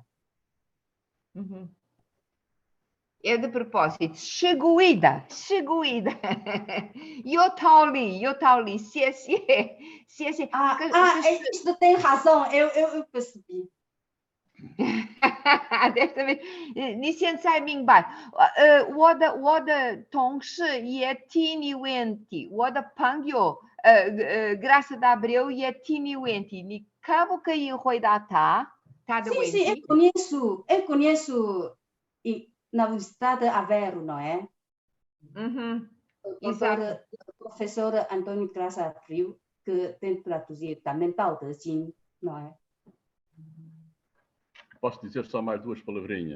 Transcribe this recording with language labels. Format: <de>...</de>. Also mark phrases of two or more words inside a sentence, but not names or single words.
<pt>Uhum. É de propósito. Cheguida. Eu estou ali. Se Isto tem razão, eu percebi. Desta vez,</pt> <zh>你现在明白，我的同事也挺有问题，我的朋友 Graça de Abreu 也挺有问题，你可不可以回答他的问题？</zh> <pt>Sim, eu conheço na Universidade de Aveiro, não é? Uhum. O professor Antônio Graça Abreu, que tem traduzido também Tao Te Ching, não é? Posso dizer só mais duas palavrinhas.</pt>